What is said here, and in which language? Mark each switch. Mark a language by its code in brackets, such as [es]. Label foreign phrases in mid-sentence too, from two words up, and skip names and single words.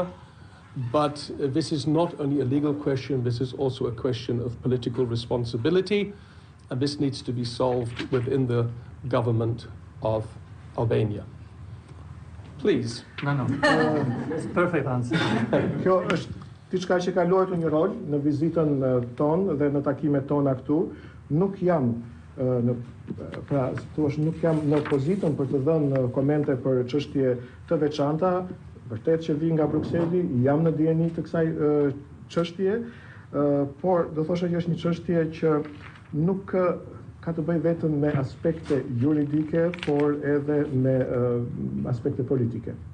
[en] But this is not only a legal question, this is also a question of political responsibility, and this needs to be solved within the government of Albania. Please. No. It's a perfect answer. [sq] Kjo është diçka që ka luajtur një rol në vizitën tonë dhe në takimet tona këtu. Nuk jam nuk jam në pozitën për të dhënë komente për çështje të veçanta. Vërtet që vi nga Brukseli, jam në djeni të kësaj çështje, por do thosha që është një çështje që nuk ka të bëjë vetëm me aspekte juridike, por edhe me aspekte politike.